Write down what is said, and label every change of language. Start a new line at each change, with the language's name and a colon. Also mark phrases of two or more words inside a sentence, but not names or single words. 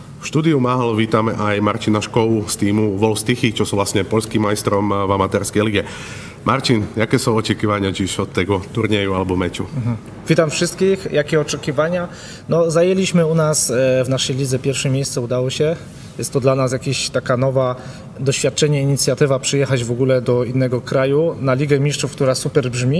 Slovak: štúdiu Máhol vítame aj Martina Škovu z týmu Wolfstichy, čo sú vlastne poľským majstrom v amatérskej lige.
Polish: Marcin, jakie są oczekiwania dziś od tego turnieju albo meczu? Witam wszystkich. Jakie oczekiwania? No, zajęliśmy u nas w naszej lidze pierwsze miejsce, udało się. Jest to dla nas jakaś taka nowa doświadczenie, inicjatywa przyjechać w ogóle do innego kraju na Ligę Mistrzów, która super brzmi.